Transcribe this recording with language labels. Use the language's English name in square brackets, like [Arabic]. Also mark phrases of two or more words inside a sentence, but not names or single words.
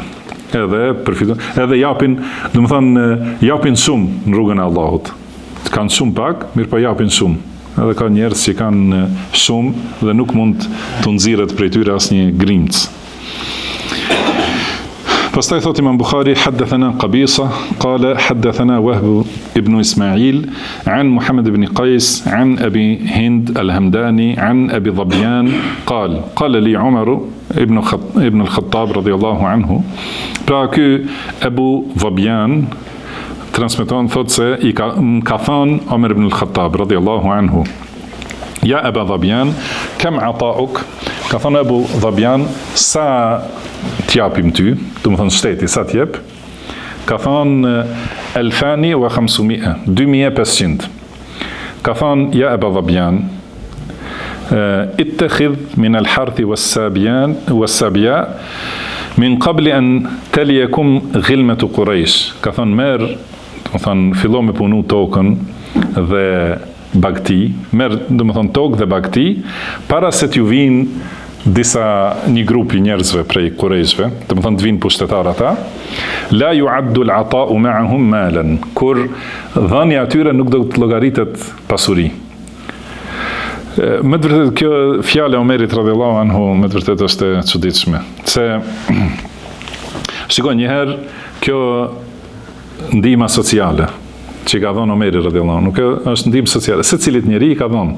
[Albanian] Edhe përfitojnë, edhe japin, do të thonë, japin shumë në rrugën e Allahut. Kanë shumë pak, mirë po japin shumë. Edhe ka njerëz që kanë shumë dhe nuk mund të nxirret prej tyre asnjë grimc. Pastaj thot [Arabic] Imam Bukhari, حدثنا قبيصة قال حدثنا وهب بن إسماعيل عن محمد بن قيس عن أبي هند الهمداني عن أبي ظبيان قال لي عمر بن الخطاب رضي الله عنه. [Albanian] Pra ky Abu Dhabyan transmeton, thot se ka thënë Umar ibn al-Khattab [Arabic] رضي الله عنه, يا أبا ظبيان كم عطاؤك, [Albanian] ka thënë Abu Dhabyan, sa t'japim ty, do të thonë shteti, sa t'jep? Ka thonë 1500, 2500. Ka thonë, [Arabic] يا أبا ظبيان اتخذ من الحرث والسبي من قبل أن تليكم غلمة قريش. [Albanian] Ka thonë, merr, do të thonë fillo me punu tokën dhe bagti, merr, do të thonë tokë dhe bagti, para se t'ju vinë një grupi njerëzve prej Qurayshve, do të thonë të vinë pushtetar ata, [Arabic] لا يعد العطاء معهم مالا, [Albanian] kur dhënia atyre nuk do të llogaritet pasuri. Me të vërtetë kjo fjala e Omerit [Arabic] رضي الله عنه [Albanian] me të vërtetë është e çuditshme. Se shikoj një herë kjo ndihma sociale që ka dhënë Omeri [Arabic] رضي الله عنه, [Albanian] nuk është ndihmë sociale, secilit njeri i ka dhënë.